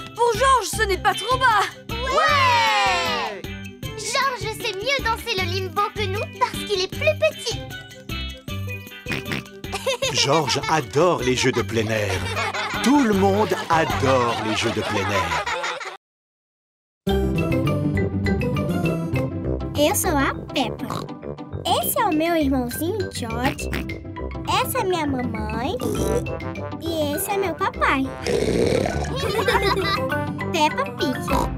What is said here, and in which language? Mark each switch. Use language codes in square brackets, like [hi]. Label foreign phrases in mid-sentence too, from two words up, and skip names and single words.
[fr] Pour Georges, ce n'est pas trop bas. Ouais! Georges sait mieux danser le limbo que nous parce qu'il est plus petit. Georges adore les jeux de plein air. Tout le monde adore les jeux de plein air. [pt] Eu sou a Peppa. Esse é o meu irmãozinho George. Essa é minha mamãe. E esse é meu papai. Peppa Pig.